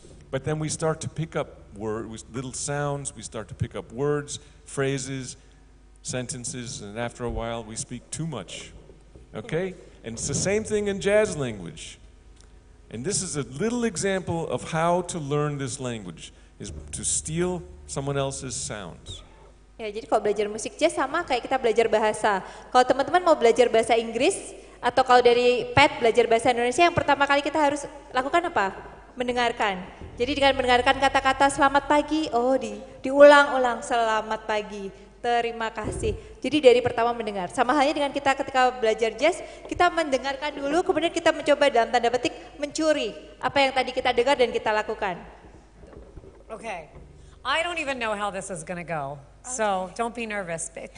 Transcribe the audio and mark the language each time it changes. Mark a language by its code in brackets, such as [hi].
[en] But then we start to pick up little sounds, we start to pick up words, phrases, sentences, and after a while we speak too much, okay? And it's the same thing in jazz language. And this is a little example of how to learn this language, is to steal someone else's sounds. [id] Ya, jadi kalau belajar musik jazz sama kayak kita belajar bahasa. Kalau teman-teman mau belajar bahasa Inggris atau kalau dari Pat belajar bahasa Indonesia, yang pertama kali kita harus lakukan apa? Mendengarkan. Jadi dengan mendengarkan kata-kata selamat pagi, diulang-ulang selamat pagi, terima kasih. Jadi dari pertama mendengar. Sama halnya dengan kita ketika belajar jazz, kita mendengarkan dulu, kemudian kita mencoba dalam tanda petik mencuri apa yang tadi kita dengar dan kita lakukan. [en] Okay. I don't even know how this is going to go, so don't be nervous.